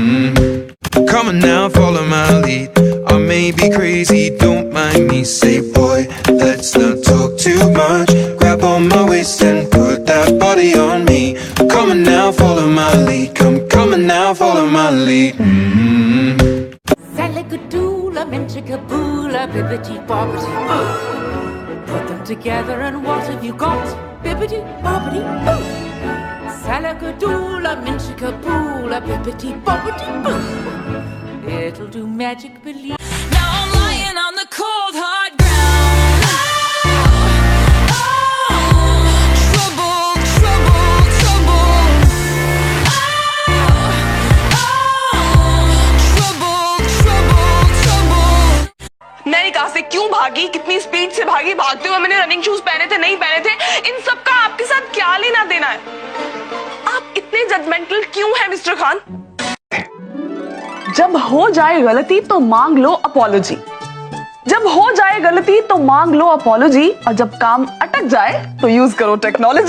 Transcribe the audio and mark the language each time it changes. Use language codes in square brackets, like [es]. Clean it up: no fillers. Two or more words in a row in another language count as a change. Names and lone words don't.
[en] Come on now, follow my lead. I may be crazy, don't mind me. Say boy, let's not talk too much. Grab on my waist and put that body on me. I'm coming now, follow my lead. Come coming now, follow my lead. Salagadoola, menchikaboola, bibbidi bobbidi boo. Put them together and what have you got? Bibbidi bobbidi boo. Salagadoola, menchikaboola, bibbidi bobbidi boo. It'll do magic, believe. Now I'm lying on the cold hard ground. Trouble, trouble, trouble. Trouble, trouble, trouble. [hi] मैं कहाँ से क्यों भागी, कितनी स्पीड से भागी, भागते हुए मैंने [en] running shoes [hi] पहने थे नहीं पहने थे, इन सब का आपके साथ क्या लेना देना है? आप इतने जजमेंटल क्यों हैं मिस्टर खान? जब हो जाए गलती तो मांग लो अपॉलॉजी, जब हो जाए गलती तो मांग लो अपॉलॉजी, और जब काम अटक जाए तो यूज करो टेक्नोलॉजी।